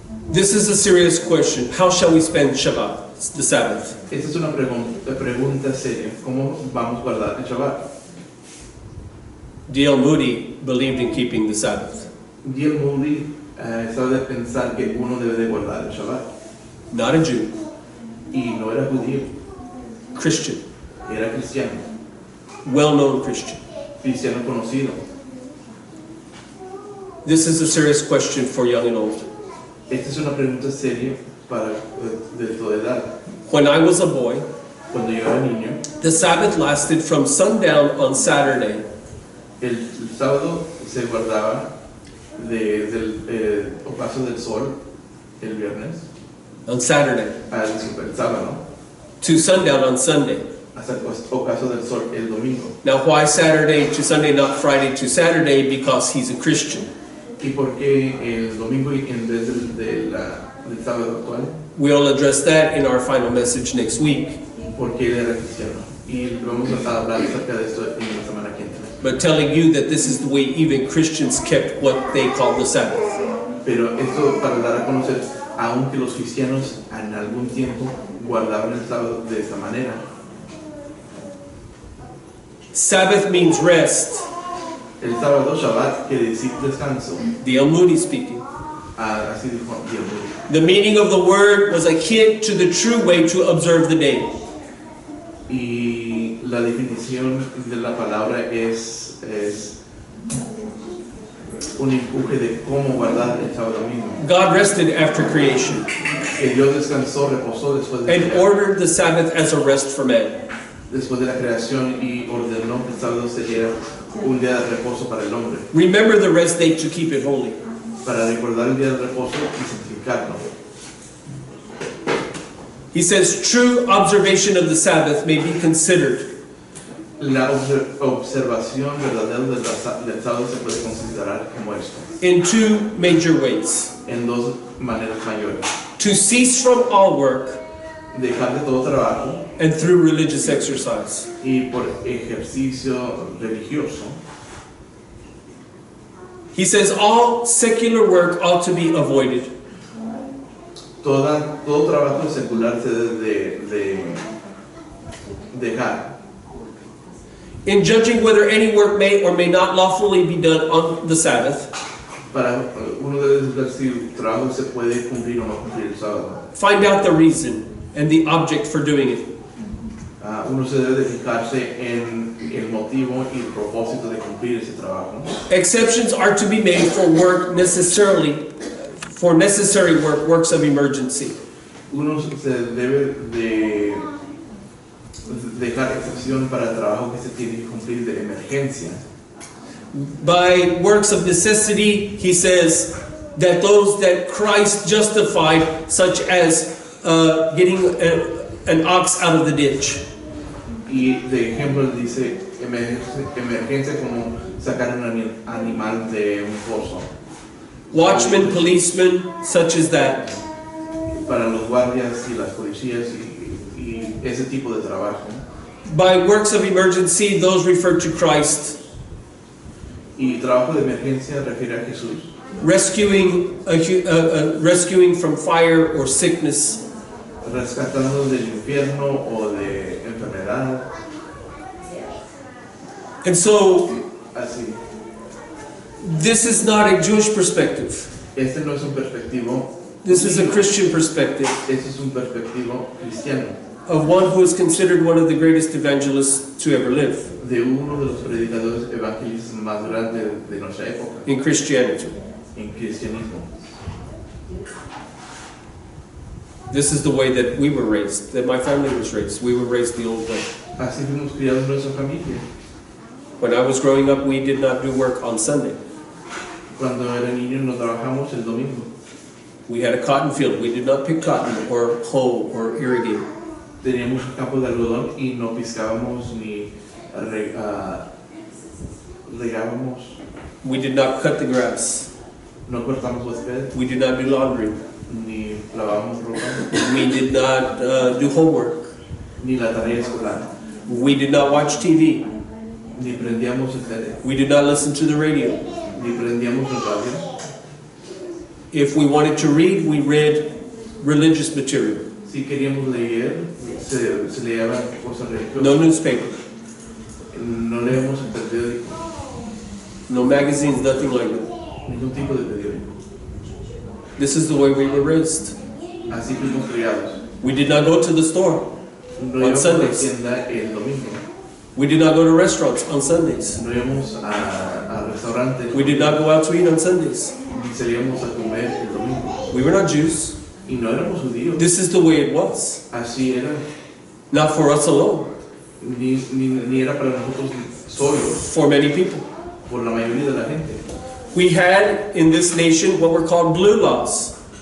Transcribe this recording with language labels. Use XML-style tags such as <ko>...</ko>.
<en>This is a serious question. How shall we spend Shabbat, the Sabbath?</en> <es>Esta es una pregunta seria. ¿Cómo vamos a guardar el Shabbat?</es> <en>D.L. Moody believed in keeping the Sabbath.</en> <es>D.L. Moody estaba de pensar que uno debe de guardar el Shabbat.</es> <en>Not a Jew,</en> <es>Y no era judío,</es> <en>Christian,</en> <es>era cristiano.</es> <en>well-known Christian.</en> <es>Cristiano conocido.</es> <en>This is a serious question for young and old.</en> <es>Esta es una pregunta seria para de toda edad.</es> <en>When I was a boy,</en> <es>Cuando yo era niño,</es> <en>the Sabbath lasted from sundown on Saturday</en> <es>el sábado se guardaba del ocaso del sol el viernes</es> <en>on Saturday</en> <es>al el sábado</es> <en>to sundown on Sunday.</en> <es>hasta el ocaso del sol el domingo.</es> <en>Now, why Saturday to Sunday, not Friday to Saturday? Because he's a Christian.</en> <es>¿Y por qué el domingo en vez del sábado actual?</es> <en>We'll address that in our final message next week.</en> <es>Porque él era cristiano. Y vamos a hablar acerca de esto en la semana que entra.</es> <en>But telling you that this is the way even Christians kept what they call the Sabbath.</en> <es>Pero esto para dar a conocer, aunque los cristianos en algún tiempo guardaban el sábado de esta manera.</es> <en>Sabbath means rest.</en> <es>El sábado, Shabbat, quiere decir descanso.</es> <en>D.L. Moody speaking.</en> <es>Así dijo D.L. Moody.</es> <en>The meaning of the word was akin to the true way to observe the day.</en> <es>Y la definición de la palabra es un empuje de cómo guardar el sábado mismo.</es> <en>God rested after creation</en> <es>Que Dios descansó, reposó después de</es> <en>and ordered the Sabbath as a rest for man.</en> <es>después de la creación y ordenó que el sábado sería un día de reposo para el hombre,</es> <en>Remember the rest day to keep it holy.</en> <es>para recordar el día de reposo y santificarlo.</es> <en>He says true observation of the Sabbath may be considered</en> <es>La observación verdadera del sábado se puede considerar como esto,</es> <en>in two major ways.</en> <es>en dos maneras mayores.</es> <en>To cease from all work</en> <es>Dejar de todo trabajo</es> <en>and through religious exercise.</en> <es>y por ejercicio religioso.</es> <en>He says all secular work ought to be avoided.</en> <es>Todo trabajo secular se debe de dejar.</es> <en>In judging whether any work may or may not lawfully be done on the Sabbath,</en> <es>Para uno debe ver si el trabajo se puede cumplir o no cumplir el sábado.</es> <en>find out the reason and the object for doing it.</en> <es>Uno se debe de fijarse en el motivo y el propósito de cumplir ese trabajo.</es> <en>Exceptions are to be made for necessary work, works of emergency.</en> <es>Uno se debe de dejar excepción para el trabajo que se tiene que cumplir de emergencia.</es> <en>By works of necessity, he says that those that Christ justified, such as getting an ox out of the ditch.</en> <es>Y de ejemplo dice emergencia como sacar un animal de un pozo.</es> <en>Watchmen, policemen, such as that.</en> <es>Para los guardias y las policías y ese tipo de trabajo.</es> <en>By works of emergency, those refer to Christ.</en> <es>Y trabajo de emergencia refiere a Jesús.</es> <en>Rescuing from fire or sickness.</en> <es>Rescatando del infierno o de enfermedad.</es> <en>And so,</en> <es>Así.</es> <en>this is not a Jewish perspective.</en> <es>Este no es un perspectivo.</es> <en>This is a Christian perspective</en> <es>Este es un perspectivo cristiano.</es> <en>of one who is considered one of the greatest evangelists to ever live</en> <es>De uno de los predicadores evangelistas más grandes de nuestra época.</es> <en>in Christianity.</en> <es>En cristianismo.</es> <en>This is the way that we were raised, that my family was raised. We were raised the old way.</en> <es>Así fuimos criados en nuestra familia.</es> <en>When I was growing up, we did not do work on Sunday.</en> <es>Cuando era niño no trabajamos el domingo.</es> <en>We had a cotton field. We did not pick cotton or hoe or irrigate.</en> <es>Teníamos un campo de algodón y no piscábamos ni regábamos.</es> <en>We did not cut the grass.</en> <es>No cortamos césped</es> <en>We did not do laundry.</en> <es>ni lavábamos ropa</es> <en>We did not do homework.</en> <es>ni la tarea escolar</es> <en>We did not watch TV.</en> <es>ni prendíamos el tele</es> <en>We did not listen to the radio.</en> <es>ni prendíamos el radio.</es> <en>If we wanted to read, we read religious material.</en> <es>Si queríamos leer se leían cosas religiosas.</es> <en>No newspaper,</en> <es>No leemos el periódico,</es> <en>no magazines, nothing like that.</en> <es>ningún tipo de periódico.</es> <en>This is the way we were raised.</en> <es>Así fuimos criados.</es> <en>We did not go to the store.</en> <es>No</es> <en>On</en> <es>íbamos a la</es> <en>Sundays.</en> <es>tienda el domingo.</es> <en>We did not go to restaurants on Sundays.</en> <es>No íbamos a restaurantes.</es> <en>We did not go out to eat on Sundays.</en> <es>Ni salíamos a comer el domingo.</es> <en>We were not Jews.</en> <es>Y no éramos judíos.</es> <en>This is the way it was.</en> <es>Así era.</es> <en>Not for us alone,</en> <es>Ni era para nosotros solos,</es> <en>for many people.</en> <es>por la mayoría de la gente.</es> <en>We had in this nation what were called blue laws.</en>